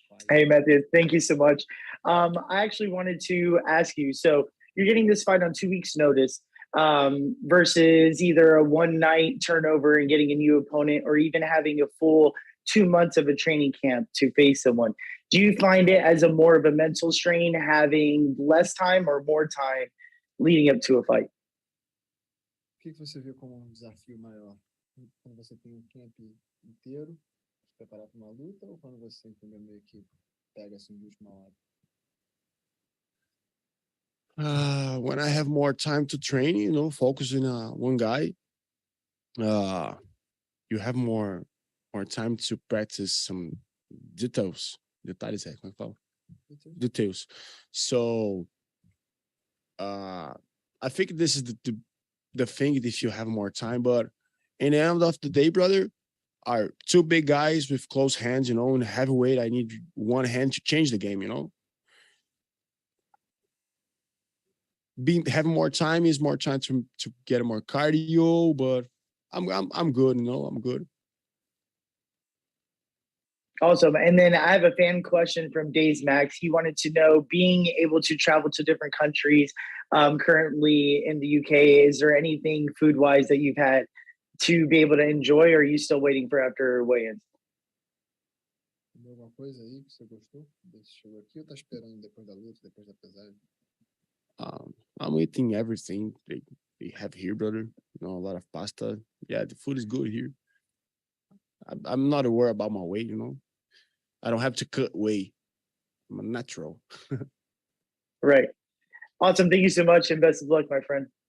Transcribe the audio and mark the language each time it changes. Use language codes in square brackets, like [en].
[en] Hey, Matheus, thank you so much. I actually wanted to ask you, so you're getting this fight on 2 weeks' notice versus either a one-night turnover and getting a new opponent or even having a full 2 months of a training camp to face someone. Do you find it as a more of a mental strain having less time or more time leading up to a fight? [pt] O que você vê como desafio maior? Quando você tem camp inteiro, se preparar para uma luta, ou quando você entendeu meio que pega assim de última hora? [en] When I have more time to train, you know, focusing on one guy, you have more time to practice some details. [pt] Detalhes, como é que fala? [en] Details. So, I think this is the thing if you have more time, but in the end of the day, brother, are two big guys with close hands, you know, in heavyweight, I need one hand to change the game, you know. Having more time is more time to get more cardio, but I'm good, you know, I'm good. Awesome. And then I have a fan question from Days Max. He wanted to know, being able to travel to different countries currently in the UK, is there anything food-wise that you've had to be able to enjoy, or are you still waiting for after weigh-ins? [pt] Alguma coisa aí que você gostou? Desse chegou aqui ou tá esperando depois da luta, depois da pesagem? [en] I'm eating everything they have here, brother. You know, a lot of pasta. Yeah, the food is good here. I'm not worried about my weight, you know. I don't have to cut weight. I'm a natural. Right. Awesome. Thank you so much, and best of luck, my friend.